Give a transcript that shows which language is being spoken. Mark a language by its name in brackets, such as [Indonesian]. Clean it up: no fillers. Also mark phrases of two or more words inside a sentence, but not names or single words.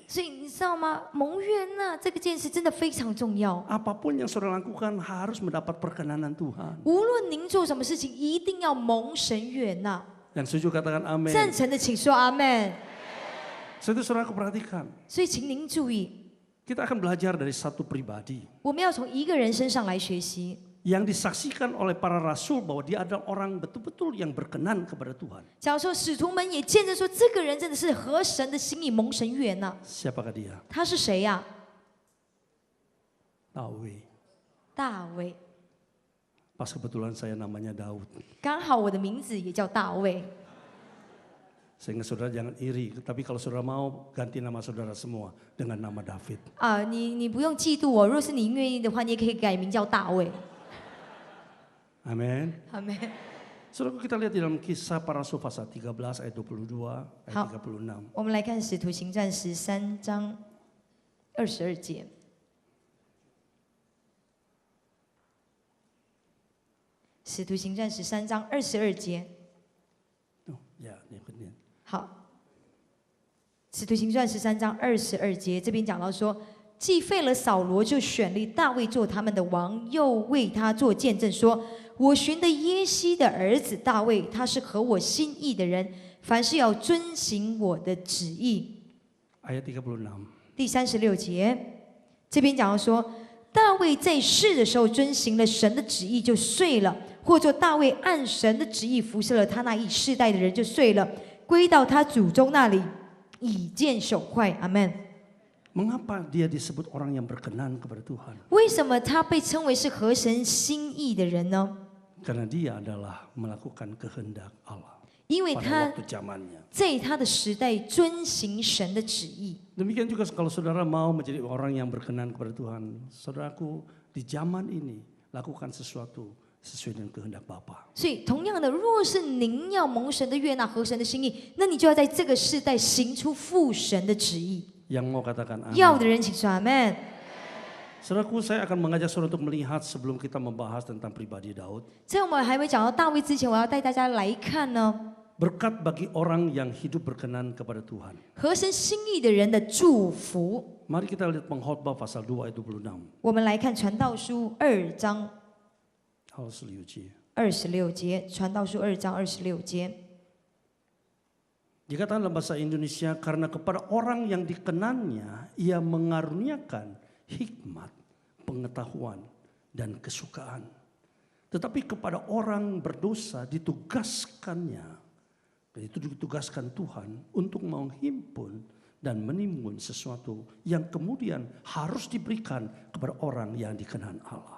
[Chinese] 所以你知道吗？蒙悦纳这个件事真的非常重要。 [Indonesian] Apapun yang saudara lakukan harus mendapat perkenanan Tuhan. [Chinese] 无论您做什么事情，一定要蒙神悦纳。 [Indonesian] Yang setuju katakan amin. [Chinese] 赞成的请说阿门。 [Indonesian] Sebab itu saudaraku perhatikan, [Chinese] 所以请您注意， [Indonesian] kita akan belajar dari satu pribadi [Chinese] 我们要从一个人身上来学习。 [Indonesian] yang disaksikan oleh para rasul bahwa dia adalah orang betul-betul yang berkenan kepada Tuhan. [Chinese] 假如说使徒们也见证说，这个人真的是合神的心意，蒙神悦纳。 [Indonesian] Siapakah dia? [Chinese] 他是谁呀、 [Indonesian] Daud. [Chinese] 大卫。 [Indonesian] Pas kebetulan saya namanya Daud. [Chinese] 刚好我的名字也叫大卫。 [Indonesian] Sehingga saudara jangan iri. Tapi kalau saudara mau ganti nama saudara semua dengan nama David. [Chinese] 你不用嫉妒我，若是你愿意的话，你也可以改名叫大卫。 [Indonesian] Amin. [Chinese] 阿门。 [Indonesian] Saudara, kita lihat di dalam kisah para rasul pasal 13 ayat 22 ayat 36. [Chinese] 我们来看《使徒行传》13章22节。《使徒行传》13章22节。 [Indonesian] Oh, ya, ini benar. [Chinese] 好，《使徒行传》13章22节，这边讲到说，既废了扫罗，就选立大卫做他们的王，又为他做见证说，我寻的耶西的儿子大卫，他是合我心意的人，凡事要遵行我的旨意。 [Indonesian] Ayat 36. [Chinese] 第36节，这边讲到说，大卫在世的时候遵行了神的旨意，就睡了， 或作大卫按神的旨意服侍了他那一世代的人就睡了，归到他祖宗那里，以见朽坏。阿门。 [Indonesian] Mengapa dia disebut orang yang berkenan kepada Tuhan? [Chinese] 为什么他被称为是合神心意的人呢？ [Indonesian] Karena dia adalah melakukan kehendak Allah [Chinese] 因为 [Indonesian] pada [Chinese] 他 [Indonesian] waktu zamannya. [Chinese] 在他的时代遵行神的旨意。 [Indonesian] Demikian juga kalau saudara mau menjadi orang yang berkenan kepada Tuhan, saudaraku di zaman ini lakukan sesuatu sesuai dengan kehendak Bapa. [Chinese] 所以，同样的，若是您要蒙神的悦纳、合神的心意，那你就要在这个世代行出父神的旨意。 [Indonesian] Yang mau katakan amin. [Chinese] 要的人请说阿门。 [Indonesian] Saudaraku, saya akan mengajak saudara untuk melihat sebelum kita membahas tentang pribadi Daud. [Chinese] 在我们还没讲到大卫之前，我要带大家来看呢， [Indonesian] Berkat bagi orang yang hidup berkenan kepada Tuhan. [Chinese] 合神心意的人的祝福。 [Indonesian] Mari kita lihat pengkhotbah pasal 2 ayat 26. [Chinese] 我们来看传道书2章 26节. 26节，传道书2章26节。 [Indonesian] Dikatakan dalam bahasa Indonesia, karena kepada orang yang dikenannya, ia mengaruniakan hikmat, pengetahuan, dan kesukaan. Tetapi kepada orang berdosa ditugaskannya, dan itu ditugaskan Tuhan untuk menghimpun dan menimbun sesuatu yang kemudian harus diberikan kepada orang yang dikenan Allah.